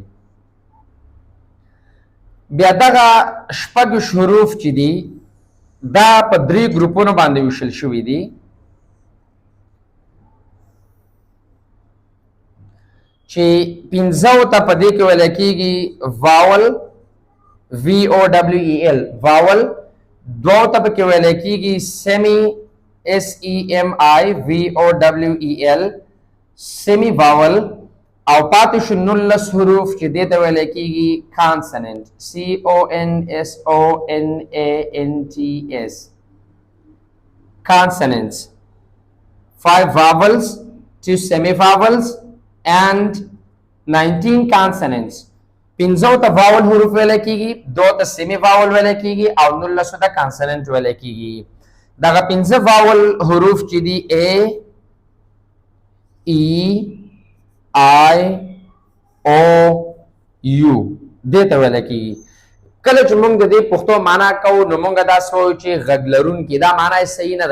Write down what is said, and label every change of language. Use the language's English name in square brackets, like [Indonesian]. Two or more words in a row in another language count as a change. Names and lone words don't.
[Pashto] بیا دغه شپږ حروف چې دي دا په درې ګروپونو باندې ویشل شوي دي. چې پنځو ته په دې کې ویل کېږي [English] vowel VOWEL vowel, [Pashto] دوو ته پکې ویل کېږي [English] semi SEMI VOWEL semi vowel, [Pashto] او پاتې شو 19 حروف چې دې ته ویل کېږي [English] consonant CONSONANTS consonants. 5 vowels 2 semi vowels and 19 consonants. [Pashto] 15 ته vowel حروف ویل کیږي، 2 ته [English] semi vowel [Pashto] ویل کیږي او 19 ته consonant ویل کیږي. دغه 15 vowel حروف چې دي [English] A E I O U [Pashto] دې ته ویل کیږي. کله چې موږ د دې پښتو معنا کوو نو موږ دا سوچ چې غږ لرونکي دا معنا یې صحیح نه ده.